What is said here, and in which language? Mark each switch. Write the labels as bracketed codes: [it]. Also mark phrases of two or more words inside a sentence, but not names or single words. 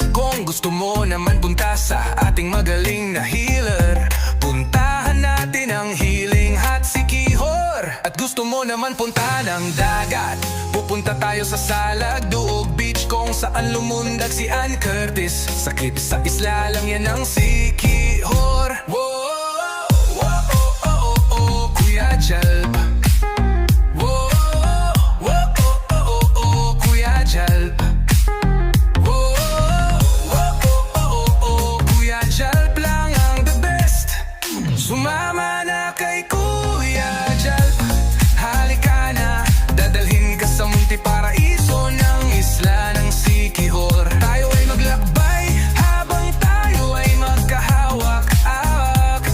[tl] Kung gusto mo naman punta sa ating magaling na healer, puntahan natin ang Healing Hot Siquijor. At gusto mo naman punta ng dagat, pupunta tayo sa Salagduog Beach kung saan lumundag si Ann Curtis. Sakrit sa isla lang yan ang Siquijor. Whoa, whoa, oh, oh, oh, oh, Kuya Jalp. Whoa, whoa, oh, oh, oh, oh, Kuya Jalp. Whoa, whoa, oh, oh, oh, Kuya Jalp lang ang [en] the best. [tl] Sumama na kay Kuya Jalp, halika na, dadalhin ka sa Munti Paraiso ng isla ng Siquijor. Tayo ay maglakbay habang tayo ay magkahawak-awak.